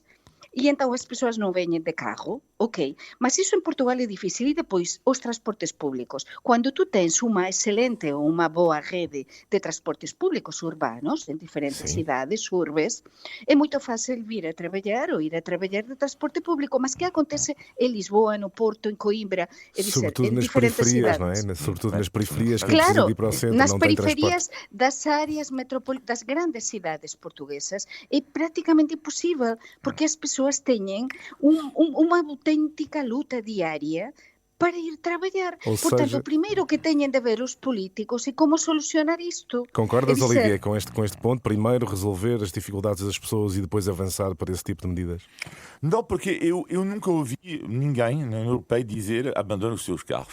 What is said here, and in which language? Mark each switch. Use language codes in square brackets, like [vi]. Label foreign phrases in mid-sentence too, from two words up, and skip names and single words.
[gl] E então as persoas non veñen de carro, ok, mas iso en Portugal é difícil. E depois os transportes públicos, cando tú tens unha excelente ou unha boa rede de transportes públicos urbanos en diferentes cidades, urbes, é moito fácil vir a traballar ou ir a traballar de transporte público. Mas que acontece en Lisboa, no Porto, en Coimbra, é dizer, en diferentes cidades, [pt] não é? [gl] Sobretudo nas periferias, que claro, precisam de ir para o centro, nas [pt] não tem [gl] periferias [pt] transporte. [gl] das áreas das grandes cidades portuguesas é praticamente impossível, porque as persoas teñen unha auténtica luta diaria para ir trabalhar. [pt] Ou Portanto, seja, [gl] o primeiro que teñen de ver os políticos é como solucionar isto. [pt] concordas, [gl] É dizer, [pt] Olivier, com este ponto? Primeiro resolver as dificuldades das pessoas e depois avançar para esse tipo de medidas? Não, porque eu nunca ouvi ninguém na União Europeia dizer abandone os seus carros.